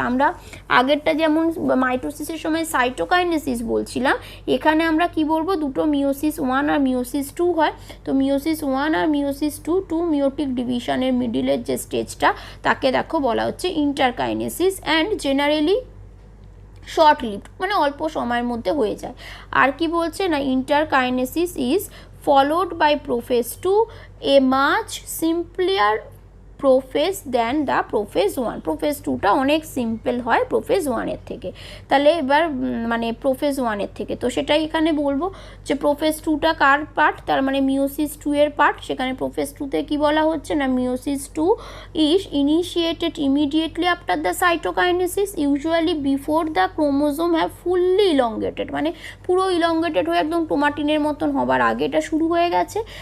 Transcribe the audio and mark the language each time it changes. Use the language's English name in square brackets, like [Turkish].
[Bangla] আমরা আগেরটা যেমন মাইটোসিসের সময় সাইটোকাইনেসিস বলছিলাম, এখানে আমরা কি বলবো, দুটো মিওসিস 1 আর মিওসিস 2 হয়। তো মিওসিস 1 আর মিওসিস 2 মিওটিক ডিভিশনের মিডিলের যে স্টেজটা তাকে দেখো বলা হচ্ছে ইন্টারকাইনেসিস, [English] and generally short lived, [Bangla] মানে অল্প সময়ের মধ্যে হয়ে যায়। আর কি বলছে, না ইন্টারকাইনেসিস is [English] followed by prophase 2, a much simpler prophase than the prophase 1। [Bangla] Prophase 2টা অনেক সিম্পল হয় প্রোফেজ 1-এর থেকে। তাহলে এবার মানে প্রোফেজ 1-এর থেকে, তো সেটাই এখানে বলবো যে প্রোফেজ 2টা কার পার্ট, তার মানে মিওসিস 2-এর পার্ট। সেখানে প্রোফেজ 2-তে কী বলা হচ্ছে না, [English] meiosis 2 is initiated immediately after the cytokinesis usually before the chromosome have fully elongated, [Bangla] মানে পুরো ইলংগেটেড হয়ে একদম টোমাটিনের মতন হবার আগে এটা শুরু হয়ে গেছে।